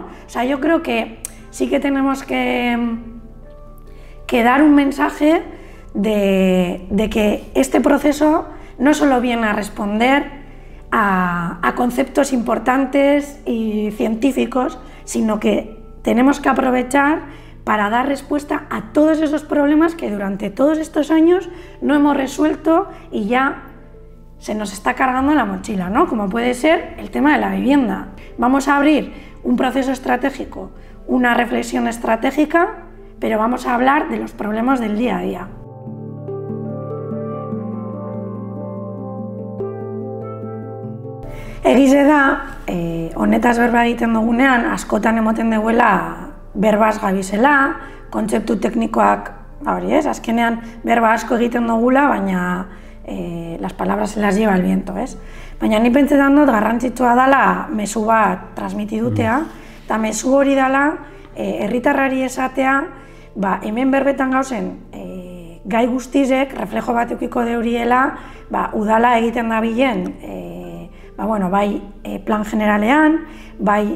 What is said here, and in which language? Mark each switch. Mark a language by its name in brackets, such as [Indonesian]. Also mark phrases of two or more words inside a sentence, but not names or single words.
[Spanish] O sea, yo creo que sí que tenemos que dar un mensaje de que este proceso no solo viene a responder a conceptos importantes y científicos, sino que tenemos que aprovechar para dar respuesta a todos esos problemas que durante todos estos años no hemos resuelto y ya se nos está cargando la mochila, ¿no? Como puede ser el tema de la vivienda. Vamos a abrir un proceso estratégico, una reflexión estratégica, pero vamos a hablar de los problemas del día a día. [Basque] Egize da, honetaz berba egiten dugunean, askotan emoten duela berbaz gabizela, kontzeptu teknikoak, hori ez, azkenean berba asko egiten dugula, baina [Spanish] las palabras se las lleva el viento, [Basque] ez? Baina ni pentsetan dut garrantzitsua dela mezu bat transmitidutea, eta mezu hori dela herritarrari esatea, hemen berbetan gauzen gai guztizek reflejo bat edukiko deuriela, udala egiten dabilen bai plan generalean, bai